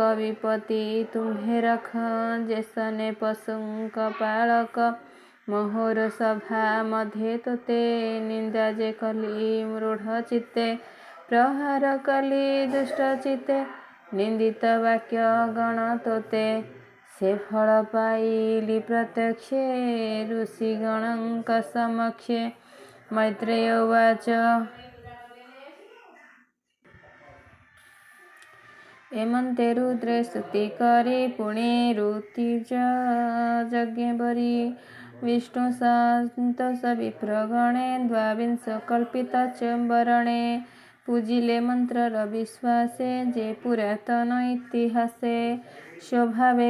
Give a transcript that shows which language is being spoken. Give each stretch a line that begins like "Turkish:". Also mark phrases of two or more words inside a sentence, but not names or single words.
Odia: ବିପତ୍ତି ତୁମ୍ଭେ ରଖ ଯେସନେ ପଶୁଙ୍କ ପାଳକ ମୋହର ସଭା ମଧ୍ୟେ ତୋତେ ନିନ୍ଦା ଯେ କଲି ମୃଢ଼ ଚିତ୍ତେ ପ୍ରହାର କଲି ଦୁଷ୍ଟ ଚିତ୍ତେ ନିନ୍ଦିତ ବାକ୍ୟ ଗଣ ତୋତେ ସେ ଫଳ ପାଇଲି ପ୍ରତ୍ୟକ୍ଷେ ଋଷିଗଣଙ୍କ ସମକ୍ଷେ
Sanskrit: मैत्रेय उवाच
Odia: ଏମନ୍ତେ ରୁଦ୍ରେ ସ୍ତୁତି କରି ପୁଣେ ଋତିଜ ଯଜ୍ଞ ବରି ବିଷ୍ଣୁ ସନ୍ତୋଷ ବିପ୍ରଗଣେ ଦ୍ୱାବିଂଶ କଳ୍ପିତ ଚମ୍ବରଣେ ପୂଜିଲେ ମନ୍ତ୍ରର ବିଶ୍ୱାସେ ଯେ ପୁରାତନ ଇତିହାସେ ସ୍ୱଭାବେ